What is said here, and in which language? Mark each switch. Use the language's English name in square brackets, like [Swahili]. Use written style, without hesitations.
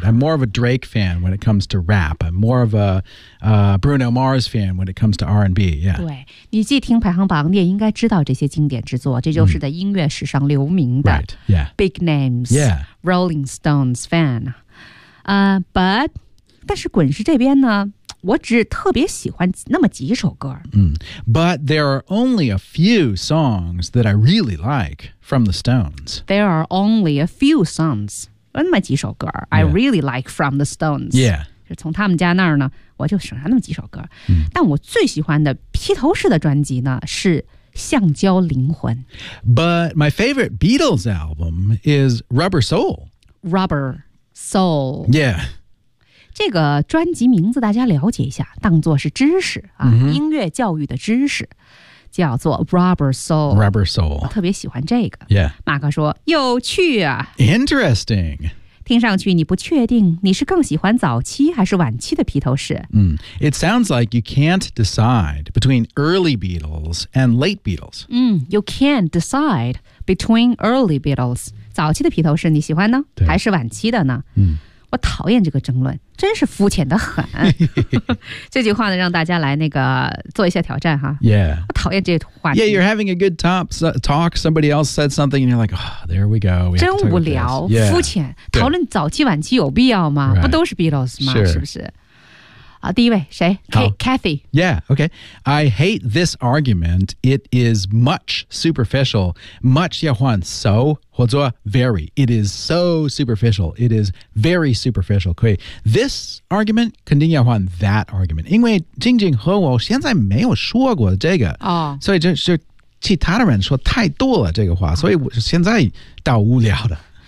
[English] ？Right, I'm more of a Drake fan when it comes to rap. I'm more of a Bruno Mars fan when it comes to R&B. Yeah, [Chinese] 对你既听排行榜，你也应该知道这些经典之作，这就是在音乐史上留名的。 [English] Right, yeah, big names. Yeah, Rolling Stones fan. But [Chinese] 滚石这边呢，我只特别喜欢那么几首歌。 [English] But there are only a few songs that I really like from the Stones. There are only a few songs. [Chinese] 那么几首歌、 [English] yeah. I really like from the Stones、 yeah. [Chinese] 就从他们家那儿呢我就剩下那么几首歌、但我最喜欢的披头士的专辑呢是橡胶灵魂 [English] But my favorite Beatles album is Rubber Soul Rubber Soul Yeah [Chinese] 这个专辑名字大家了解一下当作是知识、啊 [English] mm-hmm. [Chinese] 音乐教育的知识叫做 Rubber Soul [English] Rubber Soul [Chinese] 我特别喜欢这个 [English] Yeah [Chinese] 马克说有趣啊 [English] Interesting [Chinese] 听上去你不确定你是更喜欢早期还是晚期的披头士、 [English] It sounds like you can't decide between early Beatles and late Beatles、 You can't decide between early Beatles [Chinese] 早期的披头士你喜欢呢还是晚期的呢、我讨厌这个争论真是肤浅的很这句话呢让大家来那个做一下挑战哈 [English] Yeah [Chinese] 我讨厌这话题 [English] Yeah you're having a good talk Somebody else said something And you're like、there we go we [Chinese] 真无聊、 [English] yeah. [Chinese] 肤浅讨论早期晚期有必要吗、 [English] right. [Chinese] 不都是 Beatles 吗、 [English] sure. [Chinese] 是不是第一位谁 Kathy [English] Yeah okay I hate this argument It is much superficial Much [Chinese] 要换 [English] so或者 very It is so superficial It is very superficial [Chinese] 可以 [English] This argument [Chinese] 肯定要换 [English] that argument [Chinese] 因为静静和我现在没有说过这个、所以就其他的人说太多了这个话、所以我现在到无聊的、